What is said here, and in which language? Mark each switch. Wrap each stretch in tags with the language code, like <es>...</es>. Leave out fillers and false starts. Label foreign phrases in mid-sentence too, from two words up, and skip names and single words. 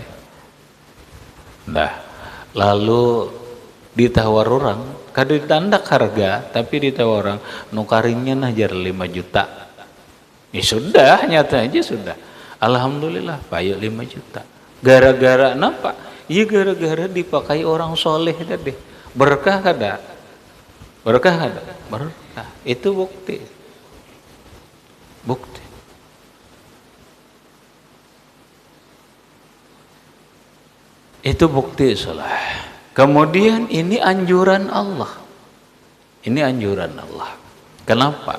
<bjn>Nah, lalu ditawar orang, kada ditandak harga, tapi ditawar orang, nukarinnya nah jar 5 juta. Ya sudah, nyata aja sudah. Alhamdulillah, payu 5 juta. Gara-gara napa? Ya gara-gara dipakai orang soleh tadi. Berkah kada? Berkah kada? Berkah. Itu bukti. Bukti. Itu bukti salah.</bjn> <id>Kemudian ini anjuran Allah. Ini anjuran Allah. Kenapa?</id>